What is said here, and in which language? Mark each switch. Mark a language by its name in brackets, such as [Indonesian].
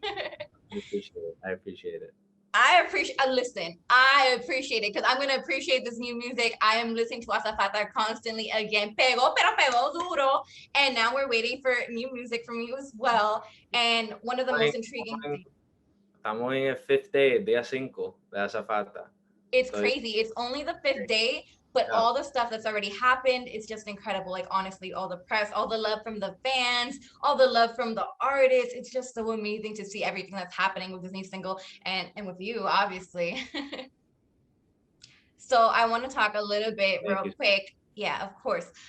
[English] I appreciate it. I appreciate it. Listen, I appreciate it because I'm gonna appreciate this new music. I am listening to Asafata constantly again. [Spanish] Pegó, pero pegó duro. [English] And now we're waiting for new music from you as well. And one of the most intriguing things, [Spanish] Estamos en el [English] fifth day, [Spanish] día 5 de Azafata. [English] it's crazy. It's only the 5th day, but Yeah. all the stuff that's already happened, it's just incredible. Like honestly, all the press, all the love from the fans, all the love from the artists. It's just so amazing to see everything that's happening with this new single and with you, obviously. So I want to talk a little bit real quick. Yeah, of course.